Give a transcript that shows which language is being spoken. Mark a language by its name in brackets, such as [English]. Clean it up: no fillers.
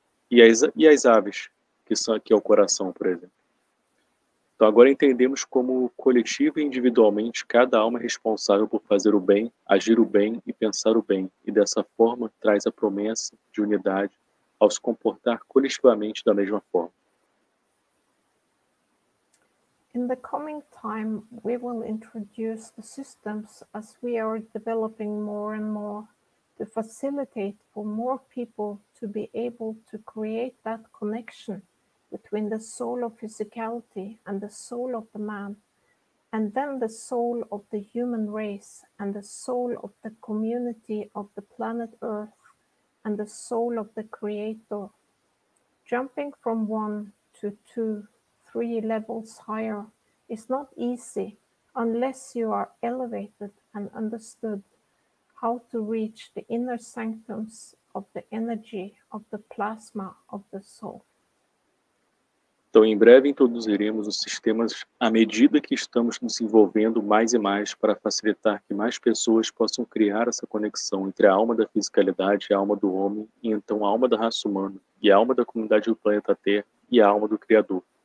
[Portuguese] E as aves, que é o coração, por exemplo. Então agora entendemos como coletivo e individualmente cada alma é responsável por fazer o bem, agir o bem e pensar o bem, e dessa forma traz a promessa de unidade ao se comportar coletivamente da mesma forma. [English] In the coming time, we will introduce the systems as we are developing more and more to facilitate for more people to be able to create that connection between the soul of physicality and the soul of the man, and then the soul of the human race and the soul of the community of the planet Earth and the soul of the Creator, jumping from 1 to 2, 3 levels higher is not easy unless you are elevated and understood how to reach the inner sanctums of the energy of the plasma of the soul. [Portuguese] Então, em breve introduziremos os sistemas à medida que estamos desenvolvendo mais e mais para facilitar que mais pessoas possam criar essa conexão entre a alma da fisicalidade e a alma do homem, e então a alma da raça humana, e a alma da comunidade do planeta Terra e a alma do Criador.